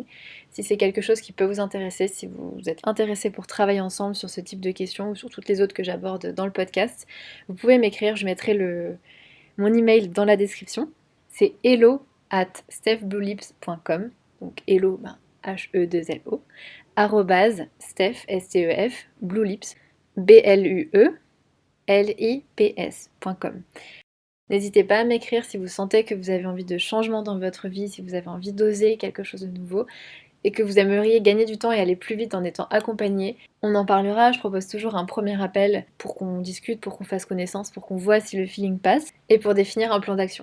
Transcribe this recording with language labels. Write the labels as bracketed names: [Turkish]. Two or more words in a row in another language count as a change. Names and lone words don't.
[French] Si c'est quelque chose qui peut vous intéresser, si vous êtes intéressé pour travailler ensemble sur ce type de questions ou sur toutes les autres que j'aborde dans le podcast, vous pouvez m'écrire, je mettrai mon email dans la description. C'est hello@stephbluelips.com. Donc hello, H-E-2-L-O, arrobase Steph, S-T-E-F, bluelips, B-L-U-E-L-I-P-S.com. N'hésitez pas à m'écrire si vous sentez que vous avez envie de changement dans votre vie, si vous avez envie d'oser quelque chose de nouveau et que vous aimeriez gagner du temps et aller plus vite en étant accompagné. On en parlera, je propose toujours un premier appel pour qu'on discute, pour qu'on fasse connaissance, pour qu'on voit si le feeling passe et pour définir un plan d'action.